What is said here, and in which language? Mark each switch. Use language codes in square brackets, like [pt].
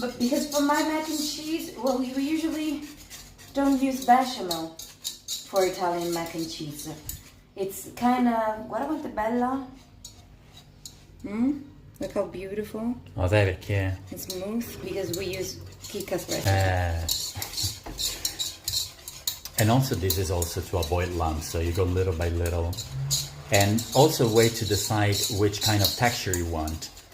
[en] But because for my mac and cheese, well, we usually don't use bechamel for Italian mac and cheese. It's kind of, [it] guarda quanto è bella. [en] Look how beautiful [it] Oh, sai perché? [en] and smooth because we use chicca's recipe. And also this is also to avoid lumps, so you go little by little. And also a way to decide which kind of texture you want.